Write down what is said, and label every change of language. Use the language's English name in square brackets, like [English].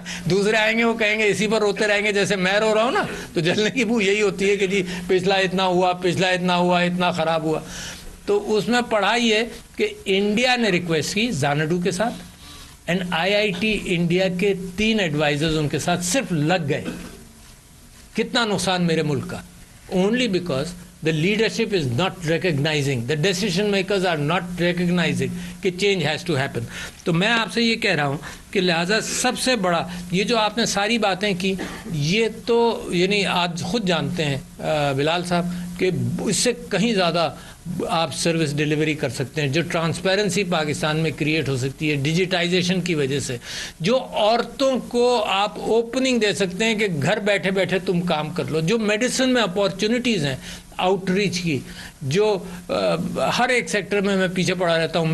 [Urdu] دوسرے آئیں گے وہ کہیں گے اسی پر روتے رہیں گے جیسے میں رو رہا ہوں نا, تو جلنے کی بو یہی ہوتی ہے کہ جی پچھلا اتنا ہوا, اتنا خراب ہوا. تو اس میں پڑھا یہ کہ انڈیا نے ریکویسٹ کی زاناڈو کے ساتھ, اینڈ IIT انڈیا کے 3 ایڈوائزرز ان کے ساتھ صرف لگ گئے. کتنا نقصان میرے ملک کا, [English] Only because the leadership is not recognizing, the decision makers are not recognizing کہ change has to happen. [Urdu] تو میں آپ سے یہ کہہ رہا ہوں کہ لہٰذا سب سے بڑا یہ جو آپ نے ساری باتیں کی, یہ تو یعنی آج خود جانتے ہیں بلال صاحب کہ اس سے کہیں زیادہ آپ سروس ڈیلیوری کر سکتے ہیں. جو ٹرانسپیرنسی پاکستان میں کریٹ ہو سکتی ہے ڈیجیٹائزیشن کی وجہ سے, جو عورتوں کو آپ اوپننگ دے سکتے ہیں کہ گھر بیٹھے بیٹھے تم کام کر لو, جو میڈیسن میں اپارچونیٹیز ہیں آؤٹ ریچ کی, جو ہر ایک سیکٹر میں پیچھے پڑا رہتا ہوں.